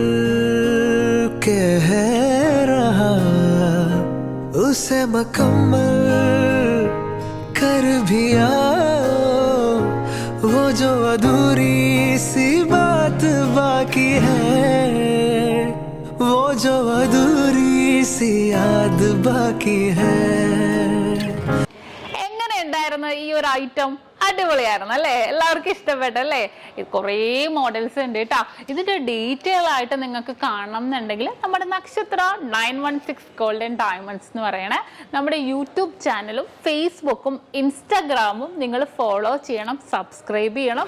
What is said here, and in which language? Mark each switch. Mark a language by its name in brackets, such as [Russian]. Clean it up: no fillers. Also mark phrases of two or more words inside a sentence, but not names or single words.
[Hindi] कह रहा उसे मुकम्मल कर भी आओ वो जो अधूरी सी बात बाकी है वो जो अधूरी सी याद बाकी है [Malayalam] ഈ ഒരു ഐറ്റം അടിപൊളിയായിരുന്നു അല്ലേ? എല്ലാവർക്കും ഇഷ്ടപ്പെട്ടല്ലേ? കുറേ മോഡൽസ് ഉണ്ട് കേട്ടോ. ഇതിന്റെ ഡീറ്റെയിൽ ആയിട്ട് നിങ്ങൾക്ക് കാണണം എന്നുണ്ടെങ്കിൽ നമ്മുടെ നക്ഷത്ര 916 ഗോൾഡൻ ഡയമണ്ട്സ് എന്ന് പറയണ നമ്മുടെ യൂട്യൂബ് ചാനലും ഫേസ്ബുക്കും ഇൻസ്റ്റാഗ്രാമും നിങ്ങൾ ഫോളോ ചെയ്യണം, സബ്സ്ക്രൈബ് ചെയ്യണം.